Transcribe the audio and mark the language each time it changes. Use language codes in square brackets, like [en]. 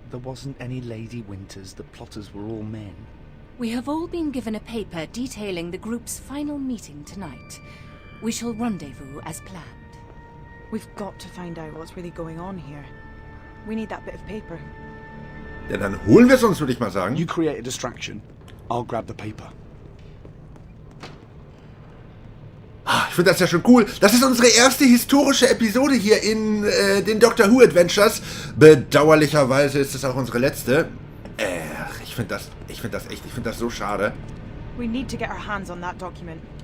[en] There wasn't any Lady Winters. The plotters were all men. We have all been given a paper detailing the group's final meeting tonight. We shall rendezvous as planned. We've got to find out what's really going on here. We need that bit of paper. [de] Ja, dann holen wir es uns, würde ich mal sagen. [en] You create a distraction. I'll grab the paper. [de] Ich finde das ja schon cool. Das ist unsere erste historische Episode hier in den Doctor Who Adventures. Bedauerlicherweise ist es auch unsere letzte. Ich finde das so schade. [en] We need to get our hands on that document.